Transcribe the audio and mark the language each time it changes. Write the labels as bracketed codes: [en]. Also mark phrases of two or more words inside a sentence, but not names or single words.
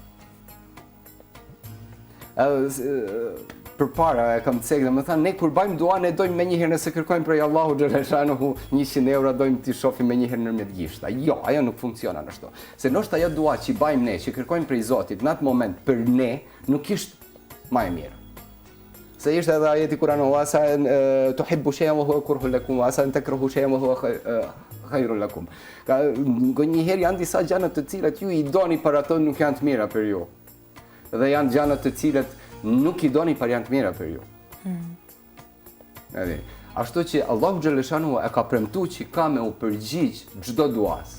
[sq] Për para e kam cekë dhe më thanë, ne kur bajmë dua, ne dojmë me njëherë nëse kërkojmë prej Allahu Xheleshanu 100 euro, dojmë t'i shofi me njëherë nërmjet gishta. Jo, ajo nuk funksionan ashtu. Se nështë ajo dua që bajmë ne, që kërkojmë prej Zotit, në atë moment për ne, nuk ishtë ma e mirë. Se ishte edhe ajeti Kur'anu, [ar] عسى تحبوا شيئا وهو كره لكم عسى تكرهوا شيئا وهو خير لكم. [sq] Njëherë janë disa gjëra të cilat ju i doni për ato nuk janë të mira për ju. Dhe janë gjëra të cilat nuk i doni për janë të mira për ju. Ashtu që Allahu Xheleshanu e ka premtuar që ka me u përgjigj çdo duas.